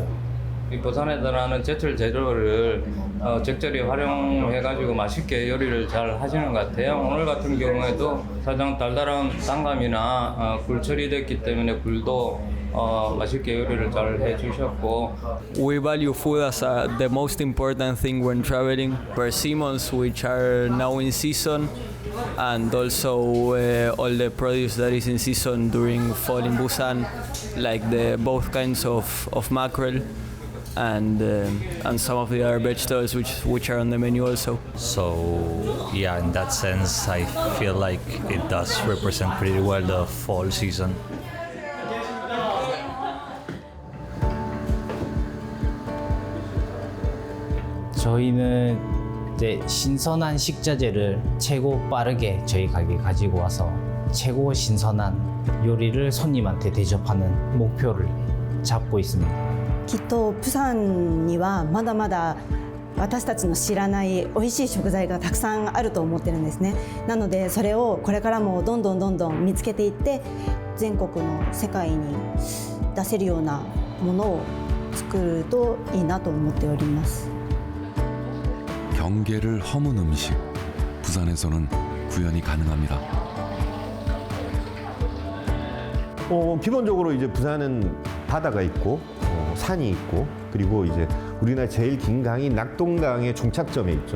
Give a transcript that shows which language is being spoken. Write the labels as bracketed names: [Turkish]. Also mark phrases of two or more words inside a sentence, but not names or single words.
[Korean] 이 부산에 들어가는 제철 재료를 적절히 활용해가지고 맛있게 요리를 잘 하시는 것 같아요. 오늘 같은 경우에도 가장 달달한 단감이나 굴 처리됐기 때문에 굴도 맛있게 요리를 잘 해주셨고. [English] We value food as the most important thing when traveling. Persimmons, which are now in season, and also all the produce that is in season during fall in Busan, like the both kinds of mackerel and some of the other vegetables which are on the menu also. So yeah, in that sense, I feel like it does represent pretty well the fall season. [Korean] 저희는 이제 신선한 식자재를 최고 빠르게 저희 가게에 가지고 와서 최고 신선한 요리를 손님한테 대접하는 목표를 잡고 있습니다. [Japanese] きっとプサンにはまだまだ私たちの知らない美味しい食材がたくさんあると思ってるんですね。なのでそれをこれからもどんどん見つけていって全国の世界に出せるようなものを作るといいなと思っております。 [Korean] 경계를 허문 음식, 부산에서는 구현이 가능합니다. 기본적으로 이제 부산은 바다가 있고 산이 있고 그리고 이제 우리나라 제일 긴 강이 낙동강의 종착점에 있죠.